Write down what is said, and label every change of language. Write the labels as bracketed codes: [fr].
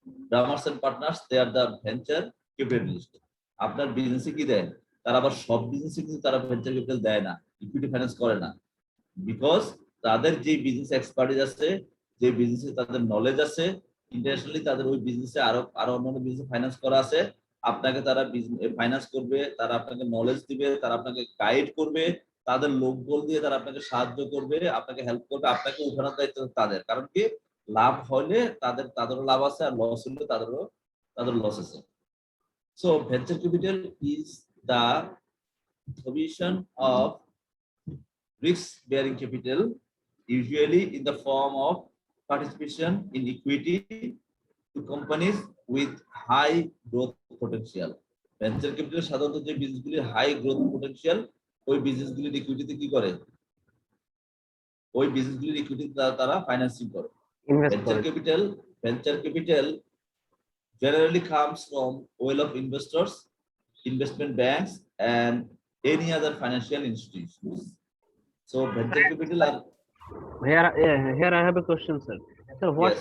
[bn] ব্রামার্স and partners they are the venture capitalist. আপনার বিজনেসে কি দেয়, তারা আবার সব বিজনেসে কিন্তু তারা ভেঞ্চার ক্যাপিটাল দেয় না, ইকুইটি ফাইন্যান্স করে না, বিকজ তাদের যে বিজনেস এক্সপার্টিস আছে, যে বিজনেসে তাদের নলেজ আছে, ইন্টারন্যাশনালি তাদের ওই বিজনেসে আরো অন্যান্য বিজনেস ফাইন্যান্স করা আছে, আপনাকে তারা ফাইন্যান্স করবে, তারা আপনাকে নলেজ দিবে, তারা আপনাকে গাইড করবে, তাদের লোকবল দিয়ে তারা আপনাকে সাহায্য করবে, আপনাকে হেল্প করবে, আপনাকে উঠানোর দায়িত্ব তাদের। কারণ কি, লাভ হলে তাদেরও লাভ আছে, আর লস হলে তাদের লস আছে। [en] So venture capital is the provision of risk-bearing capital, usually in the form of participation in equity to companies with high growth potential. [bn] Venture capital সাধারণত যে বিজনেসগুলির হাই গ্রোথ পোটেনশিয়াল, ওই বিজনেসগুলির ইকুইটিতে কি করে, ওই বিজনেসগুলির ইকুইটিতে তারা ফাইন্যান্সিং করে। ইনভেস্ট করে। [en] Venture capital generally comes from well of investors, investment banks, and any other financial institutions. So venture capital are Here I have a question, sir. So what's